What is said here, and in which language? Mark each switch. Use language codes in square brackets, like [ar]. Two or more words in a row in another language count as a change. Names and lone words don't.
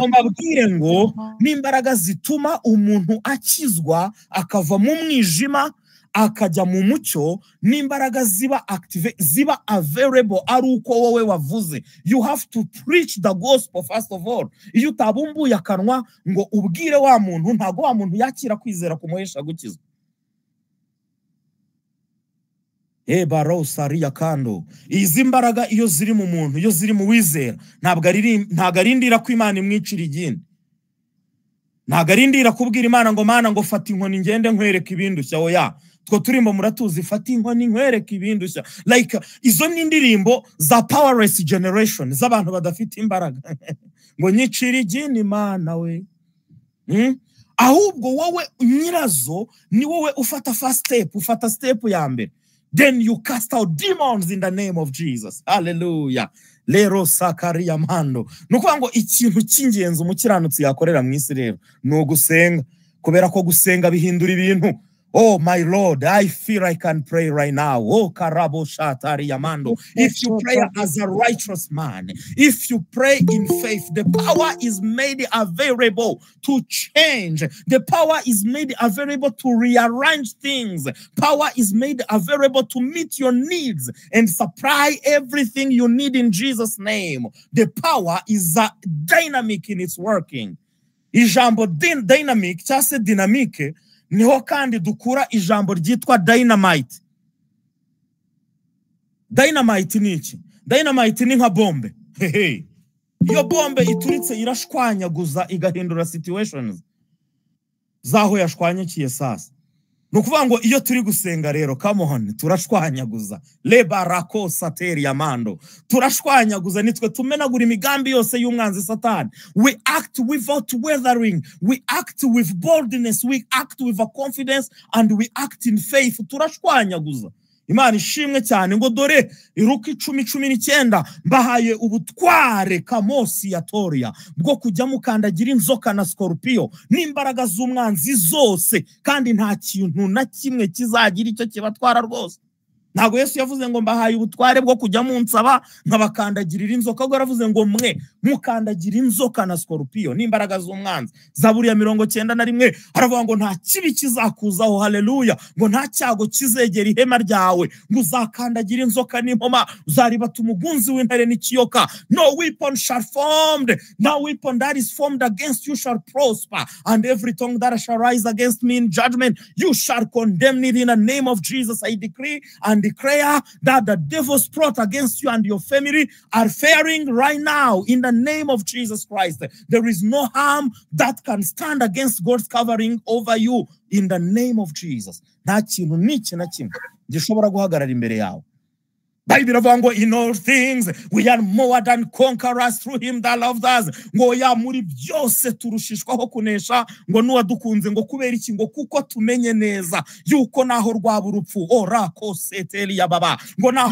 [rw] Mbabwire ngo n'imbaraga zituma umuntu akizwa akava mu mwijima akajya mu mucyo, n'imbaraga ziba active, ziba available ari uko wowe wavuze. [en] You have to preach the gospel first of all. [rw] Iyo utabumbuye akanwa ngo ubwire wa muntu, ntago wa muntu yakira kwizera kumuhesha gukizwa. Barosaria kando. Izi mbaraga iyo ziri mu muntu, iyo ziri mu wizera, ntabwo arindira ko Imana imwicira igindi. Ntabwo arindira kubwira Imana ngo Mana ngo fata inkoni ngende nkwereka ibindushya. Oya, two turimo muratuzi, fata inkoni nkwereka ibindushya. Like izo ni indirimbo za [en] powerless generation, [rw] z'abantu badafite imbaraga. Ngo nyicira igindi Mana we. Ahubwo wowe nyirazo ni wowe ufata [en] first step, [rw] ufata step ya mbere. [en] Then you cast out demons in the name of Jesus. Hallelujah. Lero sakaria mando. [rw] Nukuvuga ngo ikintu cy'ingenzi umukiranutsi yakorera mu isi rero no gusenga, kubera ko gusenga bihindura ibintu. [en] Oh my Lord, I feel I can pray right now. Oh karabo shatari yamando. If you pray as a righteous man, if you pray in faith, the power is made available to change. The power is made available to rearrange things. Power is made available to meet your needs and supply everything you need in Jesus' name. The power is dynamic in its working. [rw] Ijambo dynamic cyase dynamique niho kandi dukura ijambo ryitwa dynamite. Dynamite ni iki? Dynamite ni nka bombe. Iyo bombe ituritse irashwanyaguza igahindura situations zaho yashwanyakiye sasa. Nukuvuga ngo iyo turi gusenga rero, [en] come on, [rw] turashwanyaguza. Lebarako sateri yamando. Turashwanyaguza, nitwe tumenagura imigambi yose y'umwanzi Satani. [en] We act without wavering. We act with boldness. We act with a confidence, and we act in faith. [rw] Turashwanyaguza. Imana ishimwe cyane ngo dore Luka 10:19 mbahaye ubutware kamosi ya Toria bwo kujya mukandagira inzoka na scorpio n'imbaraga z'umwanzi zose, kandi nta kintu na kimwe kizagira icyo kibatwara rwose. Ntago Yesu yavuze ngo mbahaye ubutware bwo kujya munsaba nkabakandagirira inzoka, ahubwo yaravuze ngo mwe mukandagira inzoka na scorpio n'imbaraga z'umwanzi. Zaburi ya 91 aravuga ngo nta kibi kizakuzaho. Haleluya. Ngo nta cyago kizegera ihema ryawe, ngo uzakandagira inzoka n'impoma, uzaribata umugunzi w'intare n'ikiyoka. [en] No weapon shall formed, no weapon that is formed against you shall prosper, and every tongue that shall rise against me in judgment you shall condemn it. In the name of Jesus I decree and declare that the devil's plot against you and your family are failing right now in the name of Jesus Christ. There is no harm that can stand against God's covering over you in the name of Jesus. [rw] Nta kintu n'iki na kimwe gishobora guhagarara imbere yawe. Bible iravuga ngo [en] in all things we are more than conquerors through him that loved us. [rw] Ngo ya muri byose turushishwaho kunesha, ngo nuwadukunze, ngo kubera iki? Ngo kuko tumenye neza yuko naho rwaba urupfu orako seteli ya baba, ngo naho